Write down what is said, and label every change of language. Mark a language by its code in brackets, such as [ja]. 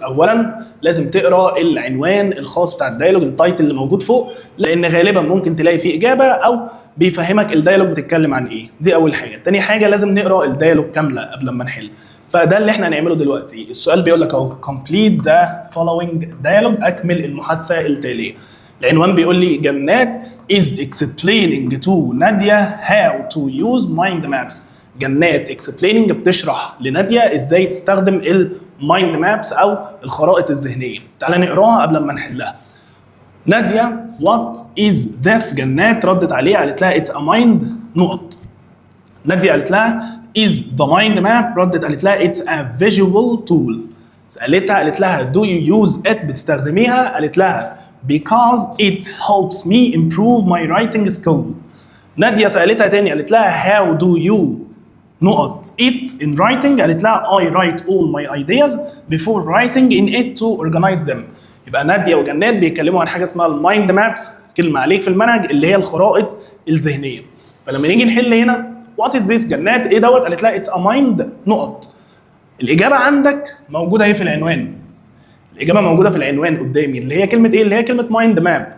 [ar] اولا لازم تقرا العنوان الخاص بتاع الديالوج، التايتل اللي موجود فوق، لان غالبا ممكن تلاقي فيه اجابه او بيفهمك الديالوج بتتكلم عن ايه. دي اول حاجه. تاني حاجه لازم نقرا الديالوج كامله قبل ما نحل، فده اللي احنا هنعمله دلوقتي. السؤال بيقول لك اهو [en] complete the following dialogue، [ar] اكمل المحادثه التاليه. العنوان بيقول لي [en] Jannat is explaining to Nadia how to use mind maps. [ar] جنات explaining بتشرح لنادية ازاي تستخدم المايند مابس او الخرائط الذهنيه. تعالى نقراها قبل ما نحلها. نادية [en] what is this، [ar] جنات ردت عليها قالت لها [en] it's a mind [ar] نقط. نادية قالت لها [en] is the mind map، [ar] ردت قالت لها [en] it's a visual tool. [ar] سالتها قالت لها [en] do you use it، [ar] بتستخدميها؟ قالت لها [en] because it helps me improve my writing skill. [ar] نادية سالتها تاني قالت لها [en] how do you [ar] نقط [en] it in writing، [ar] قالت لها [en] I write all my ideas before writing in it to organize them. [ar] يبقى نادية وجنات بيتكلموا عن حاجة اسمها المايند مابس، كلمة عليك في المنهج، اللي هي الخرائط الذهنية. فلما نيجي نحل هنا [en] what is this، [ar] جنات ايه دوت؟ قالت لها [en] it's a mind [ar] نقط. الإجابة عندك موجودة اهي في العنوان. الإجابة موجودة في العنوان قدامي، اللي هي كلمة ايه؟ اللي هي كلمة مايند ماب.